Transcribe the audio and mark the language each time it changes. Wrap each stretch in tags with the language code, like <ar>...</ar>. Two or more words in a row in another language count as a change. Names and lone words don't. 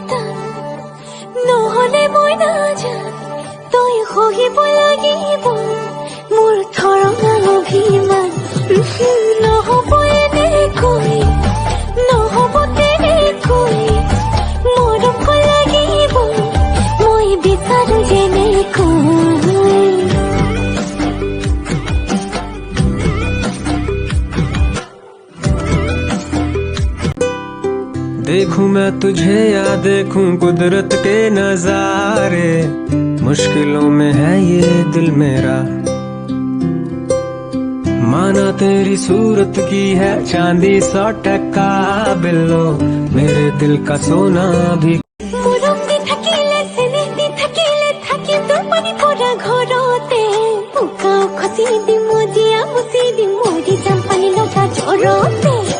<as>নহলে মই নাজান তই সহিব লাগিব মোৰ ধৰণা অভিমান নহব এনেকৈ নহব তেনেকৈ মৰম লাগিব মই বিচাৰো যেনেকৈ।</as> <hi>देखूं मैं तुझे या देखूं कुदरत के नजारे, मुश्किलों में है ये दिल मेरा। माना तेरी सूरत की है चांदी 100% बिल्लो, मेरे दिल का सोना भी।</hi> <as>মৰম দি থাকিলে চেনেহ দি থাকিলে থাকি তোৰ পানী পৰা ঘৰতে উকা খচি দিম মজিয়া মুচি দিম মৰি যাম পানী লগা জ্বৰতে।</as>